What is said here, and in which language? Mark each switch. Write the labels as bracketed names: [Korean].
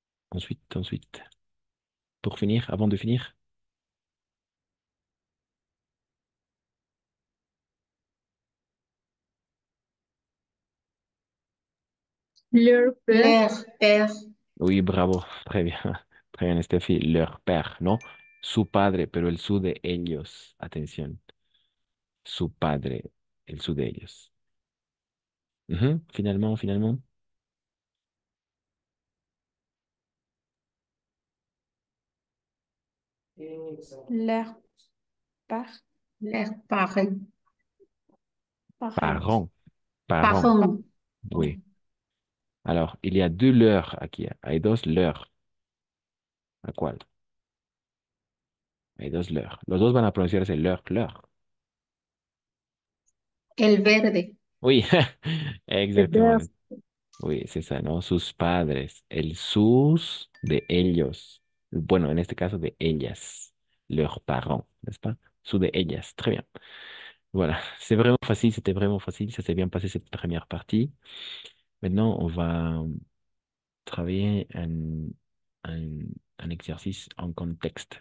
[French] Ensuite, pour finir, avant de finir, Leur père. leur père, oui, bravo, très bien, très bien, Steffi, leur père, ¿no? [Spanish] Su padre, pero el su de ellos, atención, su padre, el su de ellos. [French] Ujú, finalement, Leur père. leurs parents, Parents. parents, parents, [Spanish] oui. [French] Alors, il y a deux leurs [Spanish] aquí, hay dos leurs. ¿A cuál? Hay dos leurs. Los dos van a pronunciarse leur. el verde, [French] Oui, Le père. exactement. Oui, c'est ça, ¿no? [Spanish] Sus padres, el sus de ellos. Bueno, en este caso de ellas, [French] leurs parents, n'est-ce pas? [Spanish] Su de ellas, [French] très bien. Voilà, c'est vraiment facile, c'était vraiment facile, ça s'est bien passé cette première partie. Maintenant, on va travailler un, un exercice en contexte.